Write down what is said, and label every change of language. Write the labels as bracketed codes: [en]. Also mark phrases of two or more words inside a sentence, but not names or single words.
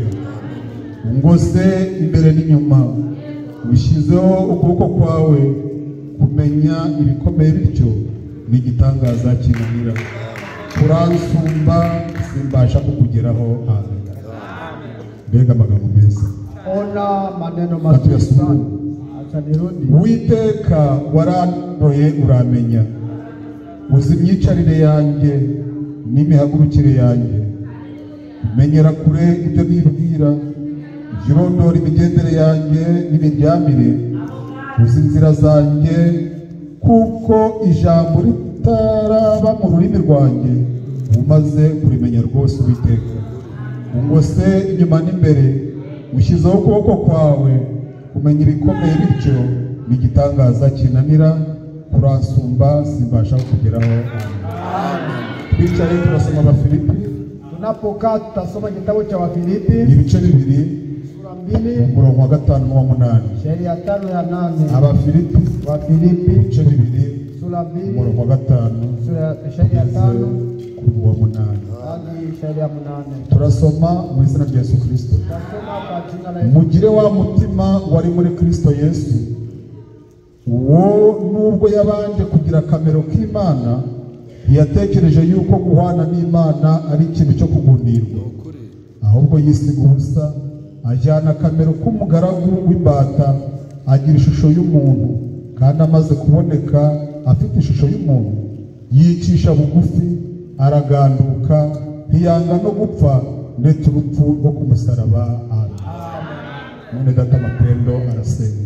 [rw] Ungose imbere n'inyuma. Wishyizeho ukuboko kwawe. Kumenya ibikomeye bityo ni igitangaza kinanira. Uransumba simbasha kukugeraho. Amen. Mbega amagambo meza. [sw] Ona maneno mazuri sana. Acha nirudi. [rw] Uwiteka warandoye uramenya. Uzi imyicarire yanjye n'imihagurukire yanjye. Umenyera kure ibyo nibwira. Jirondora imigendere yanjye n'imiryamire. Uzi inzira zanjye kuko ijambo ritaraba mu rurimi rwanjye. Umaze kurimenya rwose Uwiteka. Ungose inyuma n'imbere. Ushyizeho ukuboko kwawe. Kumenya ibikomeye bityo ni igitangaza kinanira. Uransumba simbasha kugeraho. Amen. Twicaye turasoma Abafilipi. [sw] Tunapokaa tutasoma kitabu cha Wafilipi. [rw] Ibice bibiri. wa 5 n'uwa 8. [sw] Sheria 5 ya 8. [rw] Abafilipi [sw] Wa Filipi [rw] ibice 2 [sw] sura 2 [rw] umurongo wa 5 [sw] sheria 5 [rw] ku wa 8. [sw] hadi sheria 8. [rw] Turasoma mu izina rya Yesu Kristo. [sw] Tunasoma kwa jina la Yesu. [rw] Mugire wa mutima wari muri Kristo Yesu, wo nubwo yabanje kugira kamero k'Imana, yatekereje yuko guhana n'Imana ari ikintu cyo kugundirwa, ahubwo yisiga ubusa, ajyana kamero k'umugaragu w'imbata, agira ishusho y'umuntu, kandi amaze kuboneka afite ishusho y'umuntu, yicisha bugufi, araganduka, ntiyanga no gupfa, ndetse urupfu rwo ku musaraba. Amen. Mwene data Mapendo arasenga.